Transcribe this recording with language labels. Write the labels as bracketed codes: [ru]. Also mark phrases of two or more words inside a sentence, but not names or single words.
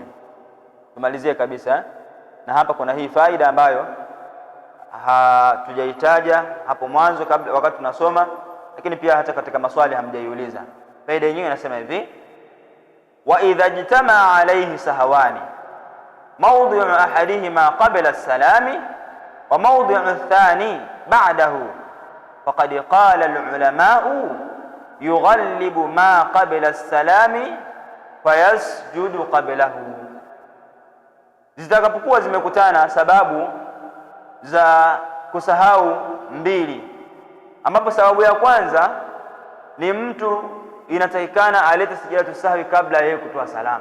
[sw] Tumalizie kabisa na hapa kuna hii faida ambayo hatujaitaja hapo mwanzo kabla wakati tunasoma, lakini pia hata katika maswali hamjaiuliza. Faida yenyewe inasema hivi: [ar] وإذا اجتمع عليه سهوان موضع أحدهما قبل السلام وموضع الثاني بعده فقد قال العلماء يغلب ما قبل السلام فيسجد قبله. [sw] Zitakapokuwa zimekutana sababu za kusahau mbili, ambapo sababu ya kwanza ni mtu inatakikana alete [ar] سجدة سهو [sw] kabla yeye kutoa salamu.